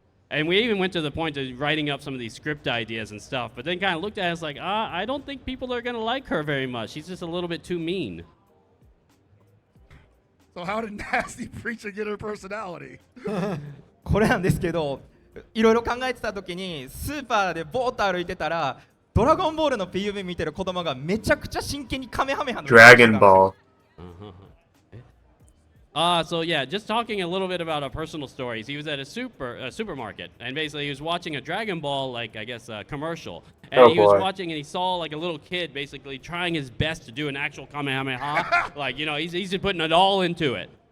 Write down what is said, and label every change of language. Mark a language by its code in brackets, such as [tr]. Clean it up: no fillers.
[en] And we even went to the point of writing up some of these script ideas and stuff, but then kind of looked at us like, I don't think people are going to like her very much. She's just a little bit too mean. So how did Nasty Preacher get her personality? [ja] これなんですけど、いろいろ考えてた時にスーパーでボーッと歩いてたらドラゴンボールの PV 見てる子供がめちゃくちゃ真剣にカメハメハの [en] Dragon Ball. So yeah, just talking a little bit about our personal stories. He was at a supermarket, and basically he was watching a Dragon Ball, like I guess, commercial. And he was watching, and he saw like a little kid basically trying his best to do an actual Kamehameha. Like, you know, he's putting it all into it.